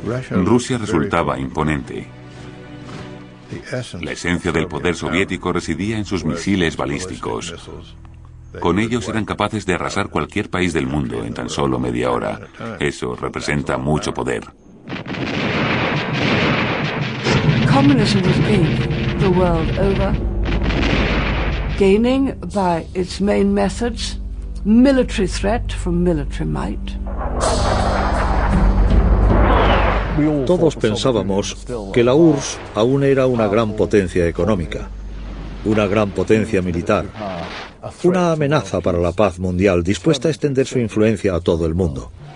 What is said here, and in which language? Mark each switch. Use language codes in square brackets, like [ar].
[es] Rusia resultaba imponente. La esencia del poder soviético residía en sus misiles balísticos. Con ellos eran capaces de arrasar cualquier país del mundo en tan solo media hora. Eso representa mucho poder. [en] Communism was gaining the world over, gaining by its main methods, military threat from military might. [es] Todos pensábamos que la URSS aún era una gran potencia económica, una gran potencia militar, una amenaza para la paz mundial dispuesta a extender su influencia a todo el mundo.